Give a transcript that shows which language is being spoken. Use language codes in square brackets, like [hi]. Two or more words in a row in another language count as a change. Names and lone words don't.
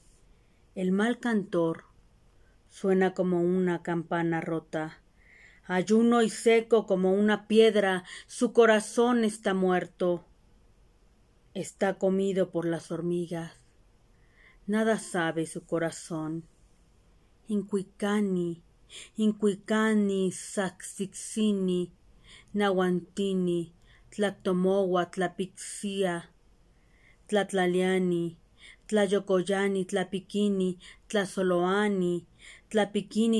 [es] El mal cantor suena como una campana rota, ayuno y seco como una piedra, su corazón está muerto, está comido por las hormigas, nada sabe su corazón. [nah] Incuicani, sacsixini, nahuantini, tlactomohua, tlapixia, tlatlaliani, tlayocoyani, tlapiquini, tlazoloani, tlapiquini,